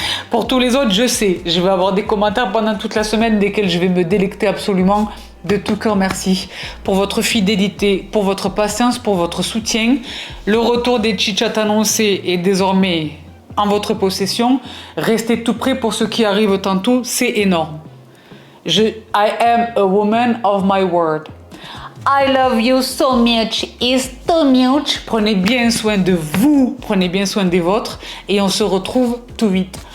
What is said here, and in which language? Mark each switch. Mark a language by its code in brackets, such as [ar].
[fr] Pour tous les autres, je sais, je vais avoir des commentaires pendant toute la semaine desquels je vais me délecter absolument. De tout cœur, merci pour votre fidélité, pour votre patience, pour votre soutien. Le retour des chit-chats annoncés est désormais en votre possession. Restez tout prêts pour ce qui arrive tantôt, c'est énorme. [en] I am a woman of my word. I love you so much, is so much. [fr] Prenez bien soin de vous, prenez bien soin des vôtres et on se retrouve tout vite.